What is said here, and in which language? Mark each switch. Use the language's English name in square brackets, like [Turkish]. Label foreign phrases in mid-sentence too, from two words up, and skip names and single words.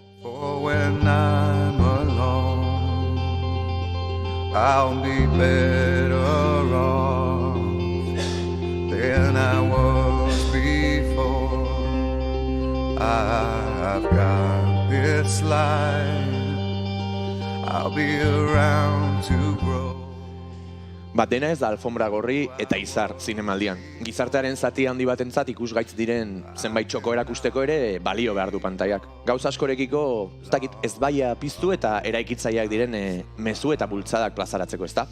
[English] For when I'm alone, I'll be better off than I was before. I've got this life, I'll be around to grow. [Basque] Dena ez da alfombra gorri eta izar zinemaldian. Gizartearen zati handi batentzat ikusgaitz diren zenbait txoko erakusteko ere balio behar du pantaiak. Gauza askorekiko ez baia piztu eta eraikitzaileak diren mezu eta bultzadak plazaratzeko, ezta?